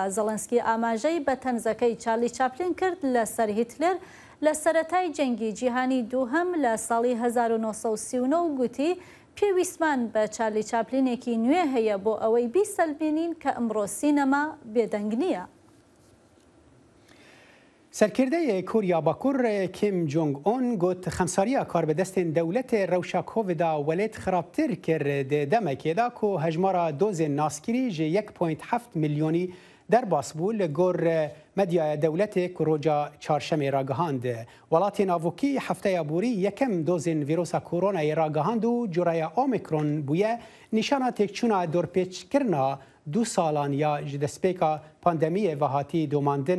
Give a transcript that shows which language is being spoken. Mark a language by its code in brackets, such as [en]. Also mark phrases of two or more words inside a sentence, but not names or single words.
[ckb] زەلەنسکی ئاماژەی بە تەنزەکەی چارلی چاپلین کرد لەسەر هیتلر لە سەرەتای جەنگی جیهانی دووهەم لە ساڵی 1939 گوتی پێویستمان بە چارلی چاپلینێکی نوێ هەیە بۆ ئەوەی بیسەلمێنین کە ئەمڕۆ سینەما بێدەنگ نییە. سەرکردەیە کوریا باکوور کیم جۆنگ ئۆن گوت خەمساریە کاربەدەستên دەولەتê [ku] rewşa Covid'a welêt xirabtir kir di demekêda ku hejmara dozên naskirî ji 1.7 milyonî derbas bû li gor medyaya dewletê ku roja çarşemê ragihand. Welatên avokî hefteya borî yekem dozên vîrosa koronayê ragihand û curaya Omikron bûye nîşana têkçûna dorpêçkirina du salan ya ji destpêka pandemiyê ve hatî domandin.